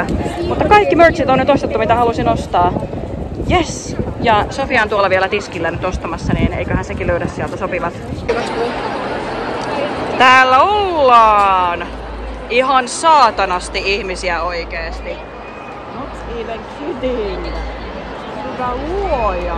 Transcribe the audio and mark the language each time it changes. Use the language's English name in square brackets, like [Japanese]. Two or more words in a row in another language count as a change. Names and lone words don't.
[Finnish] Mutta kaikki merchit on nyt ostettu, mitä halusin ostaa. [English] Yes! [Finnish] Ja Sofia on tuolla vielä tiskillä nyt ostamassa, niin eiköhän sekin löydä sieltä sopivat. Täällä ollaan! Ihan saatanasti ihmisiä oikeesti. [English] Not even kidding. [Finnish] Hyvä luoja.